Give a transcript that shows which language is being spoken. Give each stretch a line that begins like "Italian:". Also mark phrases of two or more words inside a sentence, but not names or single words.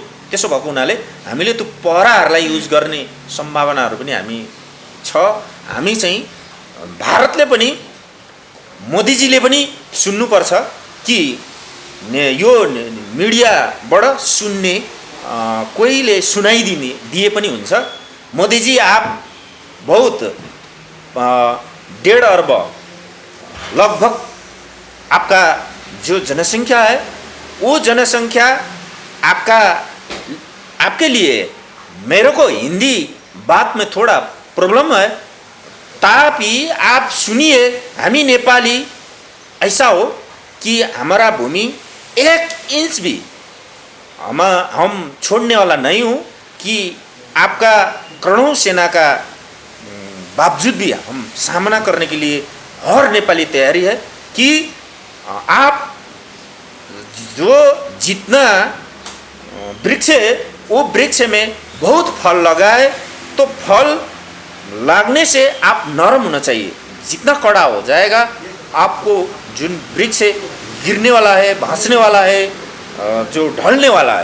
Nepali: त्यसो भएको हुनाले हामीले त्यो पहराहरूलाई युज गर्ने सम्भावनाहरू पनि हामी छ। हामी चाहिँ भारतले पनि, मोदीजीले पनि सुन्नुपर्छ कि यो मिडियाबाट सुन्ने कोहीले सुनाइदिने दिए पनि हुन्छ,
Hindi: मोदीजी आप बहुत 1.5 अर्ब लगभग आपका जो जनसंख्या है वो जनसंख्या आपके लिए, मेरे को हिंदी बात में थोड़ा प्रॉब्लम है, तापि आप सुनिए,
Nepali: हामी नेपाली
Hindi: ऐसा हो कि हमारा भूमि 1 इंच भी हम छोड़ने वाला नहीं हूँ, कि आपका करोड़ों सेना का बावजूद भी हम सामना करने के लिए हर नेपाली तैयारी है कि आप जो जितना वृक्ष है वो वृक्ष में बहुत फल लगाए, तो फल लागने से आप नरम होना चाहिए, जितना कड़ा हो जाएगा आपको जुन वृक्ष गिरने वाला है, भाँचने वाला है, जो ढलने वाला है।